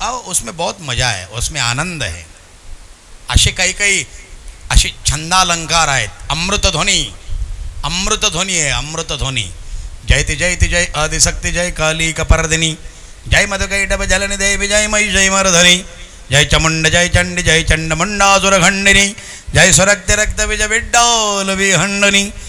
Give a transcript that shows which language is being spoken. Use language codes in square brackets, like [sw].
[hi] उसमें बहुत मजा है, उसमें आनंद है. [mr] असे काही काही असे छंदालंकार आहेत. अमृतध्वनी, अमृतध्वनी आहे, अमृतध्वनी. [sa] जयति जयति जय आदिशक्ती जय काली कपर्दिनी, जय मधुकैटभ जलनि देवी जय मयि जय मर्धनी, जय चमुंड जय चंडी जय चंडमुंडासुर खंडिनी, जय सुरक्ति रक्त विज विड्डोल विहंडनी,